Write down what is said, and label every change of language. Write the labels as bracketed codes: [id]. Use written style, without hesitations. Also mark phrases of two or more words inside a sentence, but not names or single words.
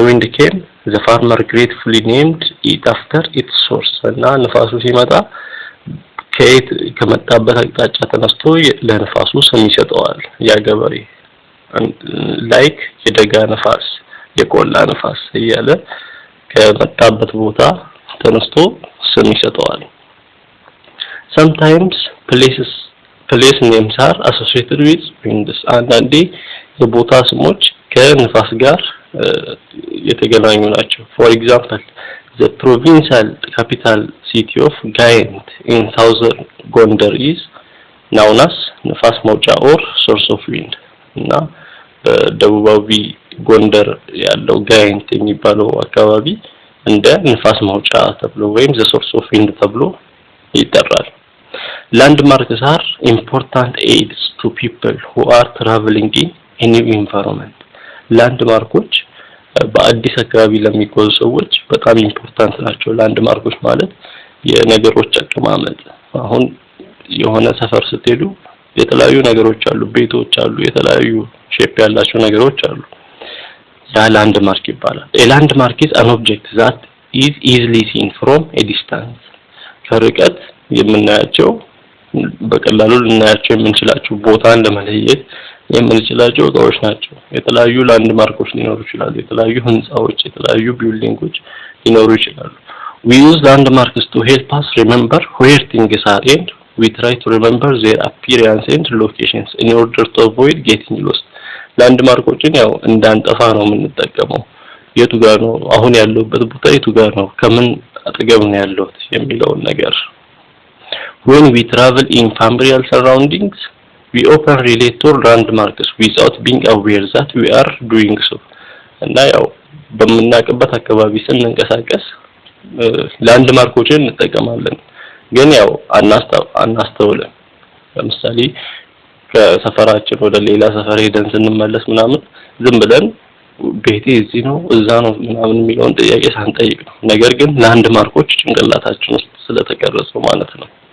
[en] wind came the farmer gratefully named it after its source [am] እና ንፋሱ ሲመጣ ከየት ከመጣበት አቅጣጫ ተነስቶ ለንፋሱ ስም ይሰጠዋል ያ ገበሬ like የደጋ ንፋስ የቆላ ንፋስ እያለ ከመጣበት ቦታ ተነስቶ ስም ይሰጠዋል [en] sometimes place names are associated with winds [am] አንዳንዴ የቦታ [en] ስሞች ከንፋስ ጋር የተገናኙ ናቸው for example the provincial capital city of Gayent in southern Gondar is known as ንፋስ መውጫ or source of wind [am] እና በደቡባዊ ጎንደር ያለው ጋይንት የሚባለው አካባቢ እንደ ንፋስ መውጫ ተብሎ ወይም [en] the source of wind [am] ተብሎ ይጠራል [en] Landmarks are important aids to people who are traveling in a new environment. [am] ላንድማርኮች በአዲስ አካባቢ ለሚጓዙ ሰዎች በጣም ኢምፖርታንት ናቸው። ላንድማርኮች ማለት የነገሮች አቀማመጥ አሁን የሆነ ሰፈር ስትሄዱ የተለያዩ ነገሮች አሉ፣ ቤቶች አሉ፣ የተለያዩ ሼፕ ያላቸው ነገሮች አሉ። ያ ላንድማርክ ይባላል። [en] a landmark is an object that is easily seen from a distance. [am] ከርቀት የምናያቸው በቀላሉ ልናያቸው የምንችላቸው ቦታን ለመለየት የምንችላቸው እቃዎች ናቸው። የተለያዩ ላንድማርኮች ሊኖሩ ይችላሉ፣ የተለያዩ ህንጻዎች፣ የተለያዩ ቢልዲንጎች ሊኖሩ ይችላሉ። [en] we use landmarks to help us remember where things are and we try to remember their appearance and locations in order to avoid getting lost. [am] ላንድማርኮችን ያው እንዳንጠፋ ነው የምንጠቀመው። የቱ ጋር ነው አሁን ያለውበት ቦታ የቱ ጋር ነው ከምን አጠገብ ነው ያለው የሚለውን ነገር [en] when we travel in familiar surroundings we often relate to landmarks without being aware that we are doing so. [am] እና ያው በመናቀበት አካባቢ ስንንቀሳቀስ ላንድማርኮችን እንጠቀማለን ግን ያው አናስተውለን። ለምሳሌ ከሰፈራችን ወደ ሌላ ሰፈር ሄደን ስንመለስ ምናምን ዝም ብለን ቤቴ እዚህ ነው እዛ ነው ምናምን የሚለውን ጥያቄ ሳንጠይቅ ነው። ነገር ግን ላንድማርኮች ጭንቅላታችን ውስጥ ስለተቀረጹ ማለት ነው።